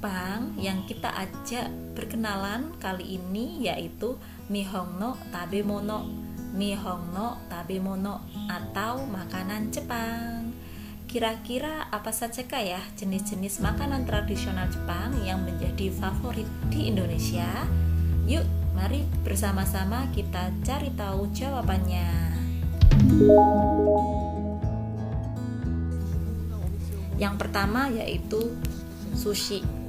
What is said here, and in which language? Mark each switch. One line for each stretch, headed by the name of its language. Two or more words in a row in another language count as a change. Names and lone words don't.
Indonesian: Jepang yang kita ajak berkenalan kali ini yaitu
Japanese: 日本の食べ物. 日本の食べ物
Indonesian: atau makanan Jepang. Kira-kira apa sajakah ya jenis-jenis makanan tradisional Jepang yang menjadi favorit di Indonesia? Yuk, mari bersama-sama kita cari tahu jawabannya. Yang pertama yaitu sushi.